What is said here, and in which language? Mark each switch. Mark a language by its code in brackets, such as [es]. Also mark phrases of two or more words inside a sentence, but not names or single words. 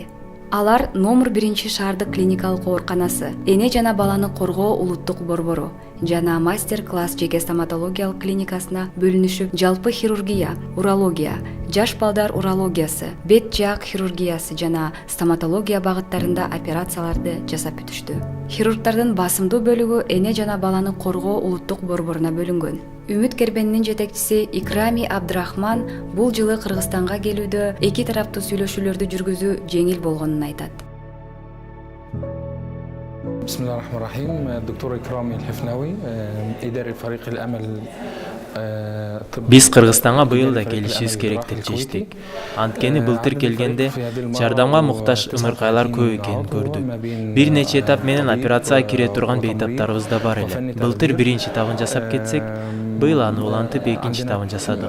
[ky] Алар номер 1 шаардык клиникалык ооруканасы, эне жана баланы коргоо улуттук борбору жана мастер-класс жеке стоматологиялык клиникасына бөлүнүшүп, жалпы хирургия, урология, жаш балдар урологиясы, бет жаак хирургиясы жана стоматология багыттарында операцияларды жасап бүтүштү. Хирургдардын басымдуу бөлүгү эне жана баланы коргоо улуттук борборуна бөлүнгөн. Үмүт Кербенинин жетекчиси Икрами Абдрахман бул жылы Кыргызстанга келүүдө эки тараптуу сүйлөшүүлөрдү жүргүзүү жеңил болгонун айтат. [ar] بسم الله الرحمن الرحيم. الدكتور إكرامي الحفناوي إداري فريق الأمل. [ky] Биз Кыргызстанга быйыл да келишибиз керек деп чечтик. Анткени былтыр келгенде жардамга муктаж ымыркайлар көп экенин көрдүк. Бир нече этап менен операцияга кире турган бейтаптарыбыз да бар эле. Былтыр биринчи этабын жасап кетсек, быйыл аны улантып экинчи этабын жасадык.